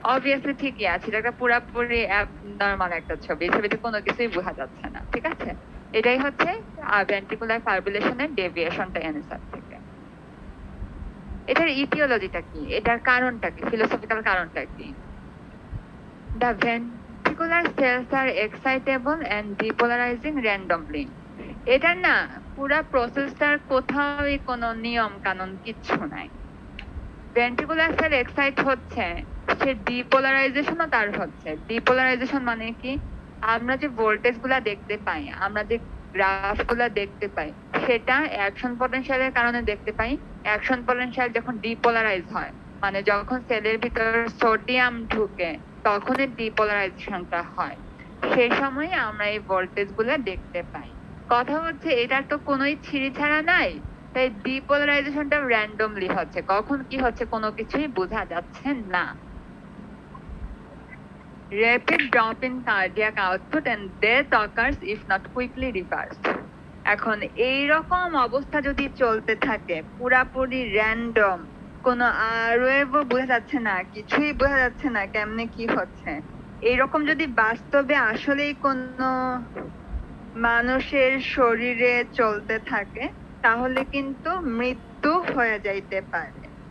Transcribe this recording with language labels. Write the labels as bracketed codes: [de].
[bn] Obviously ঠিকই আছে, এটা একটা পুরাপুরি অ্যাবনর্মাল একটা ছবি, এই ছবিতে কোনো কিছুই বোঝা যাচ্ছে না, ঠিক আছে। এটাই হচ্ছে ভেন্ট্রিকুলার ফাইব্রিলেশনের ডেভিয়েশনটা এনএসআর থেকে। এটার ইটিওলজিটা কি, এটার কারণটা কি, ফিলোসফিক্যাল কারণটা কি? [en] The ventricular cells are excitable and depolarizing randomly. [bn] এটা না পুরা প্রসেসটার কোথাওই কোনো নিয়ম কানুন কিচ্ছু নাই। ভেন্ট্রিকুলার সেল এক্সাইট হচ্ছে, সে ডিপোলারাইজেশনও তার হচ্ছে। ডিপোলারাইজেশন মানে কি, আমরা যে ভোল্টেজ গুলা দেখতে পাই, আমরা যে গ্রাফ গুলা দেখতে পাই, সেটা অ্যাকশন পটেনশিয়ালের কারণে দেখতে পাই। অ্যাকশন পটেনশিয়াল যখন ডিপোলারাইজ হয়, মানে যখন সেলের ভিতর সোডিয়াম ঢুকে, তখনই ডিপোলারাইজেশনটা হয়। সেই সময় আমরা এই ভোল্টেজ গুলা দেখতে পাই। কথা হচ্ছে এটার তো কোনোই ছিঁড়িছাড়া নাই, তাই ডিপোলারাইজেশনটা র্যান্ডমলি হচ্ছে, কখন কি হচ্ছে কোনো কিছুই বোঝা যাচ্ছে না। [en] Rapid drop in cardiac output and death occurs if not quickly reversed. [bn] এখন এই রকম অবস্থা যদি চলতে থাকে, পুরাপুরি র্যান্ডম, কোনো ওয়েভও বোঝা যাচ্ছে না, কিছুই বোঝা যাচ্ছে না কেমনে কি হচ্ছে, এইরকম যদি বাস্তবে আসলেই কোনো মানুষের শরীরে চলতে থাকে, তাহলে কিন্তু মৃত্যু হয়ে যাইতে পারে।